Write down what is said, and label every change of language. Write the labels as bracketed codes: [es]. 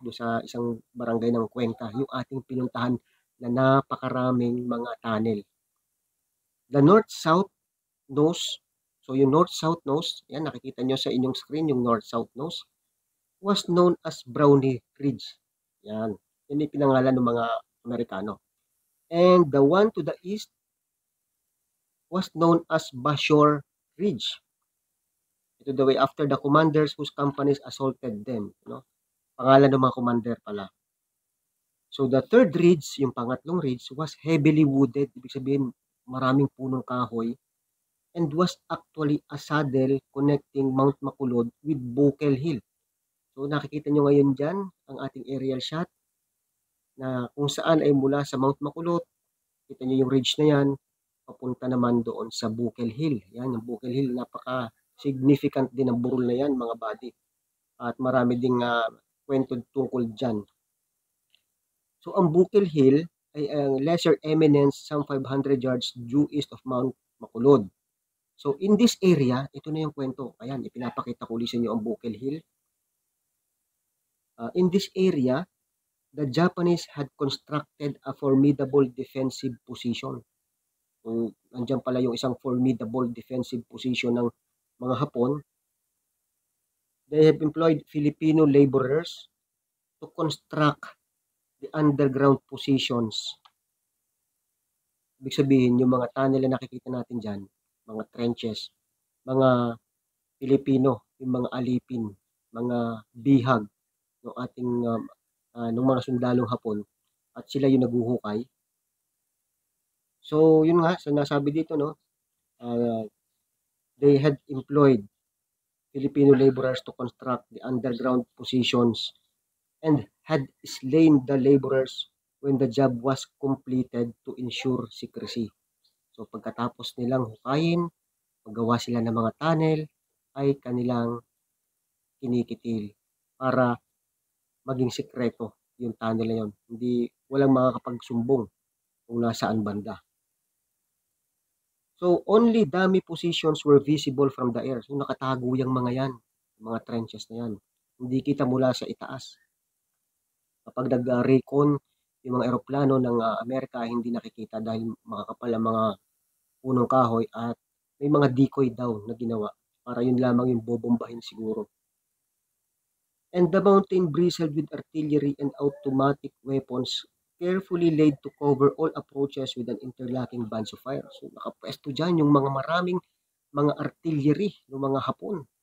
[tl] Doon sa isang barangay ng Cuenca, yung ating pinuntahan na napakaraming mga tunnel. [en] The north-south nose, so yung north-south nose, [tl] yan nakikita nyo sa inyong screen, [en] yung north-south nose, was known as Brownie Ridge. [tl] Yan. Yan yung pinangalan ng mga Amerikano. [en] And the one to the east was known as Bashor Ridge. Ito the way after the commanders whose companies assaulted them. [tl] No? Pangalan ng mga commander pala. [en] So the third ridge, [tl] yung pangatlong ridge, [en] was heavily wooded. [tl] Ibig sabihin, maraming punong kahoy. [en] And was actually a saddle connecting Mount Makulod with Bukel Hill. [tl] So nakikita nyo ngayon dyan, ang ating aerial shot, na kung saan ay mula sa Mount Makulot, kita nyo yung ridge na yan, papunta naman doon sa Bukel Hill. Yan, yung Bukel Hill, napaka-significant din ang burol na yan, mga buddy. At marami ding kwento tungkol dyan. So, ang Bukel Hill ay ang [en] lesser eminence some 500 yards due east of Mount Makulod. [tl] So, [en] in this area, [tl] ito na yung kwento. Ayan, ipinapakita ko ulit sa inyo ang Bukel Hill. [en] In this area, the Japanese had constructed a formidable defensive position. [tl] So, nandiyan pala yung isang formidable defensive position ng mga Hapon. [en] They have employed Filipino laborers to construct the underground positions. [tl] Ibig sabihin, yung mga tunnel na nakikita natin dyan, mga trenches, mga Filipino, yung mga alipin, mga bihag ng ating ng mga sundalong Hapon, at sila yung naguhukay. So, yun nga, so nasabi dito, no, [en] they had employed Filipino laborers to construct the underground positions and had slain the laborers when the job was completed to ensure secrecy. [tl] So, pagkatapos nilang hukayin, magawa sila ng mga tunnel, ay kanilang kinikitil para maging sikreto yung tunnel na yun. Hindi, walang makakapagsumbong kung nasaan banda. So, [en] only dummy positions were visible from the air. [tl] So, nakatago yung mga yan, mga trenches na yan. Hindi kita mula sa itaas. Kapag nag-recon yung mga eroplano ng Amerika, hindi nakikita dahil makakapal ang mga punong kahoy at may mga decoy daw na ginawa para yun lamang yung bobombahin siguro. [en] And the mountain bristled with artillery and automatic weapons carefully laid to cover all approaches with an interlocking bands of fire. [tl] So nakapwesto dyan yung mga maraming mga artillery ng mga Hapon.